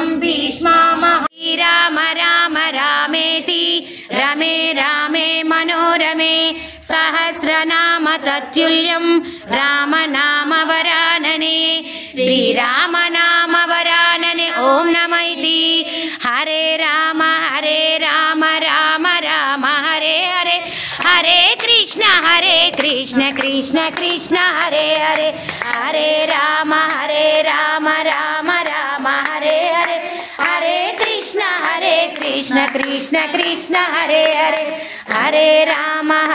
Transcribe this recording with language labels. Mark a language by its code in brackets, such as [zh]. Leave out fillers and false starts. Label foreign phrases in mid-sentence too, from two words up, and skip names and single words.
[sa] భీష్మామః రామ రామ రామేతి రమే రామే మనోరమే సహస్రనామ తత్తుల్యం రామ నామ వరాననే శ్రీరామ నామ వరాననే ఓం నమైతి హరే రామ రామ రామ హరే హరే హరే కృష్ణ కృష్ణ కృష్ణ హరే హరే హరే రామ రామ రామ హరే హరే హరే కృష్ణ కృష్ణ కృష్ణ హరే హరే హరే రామ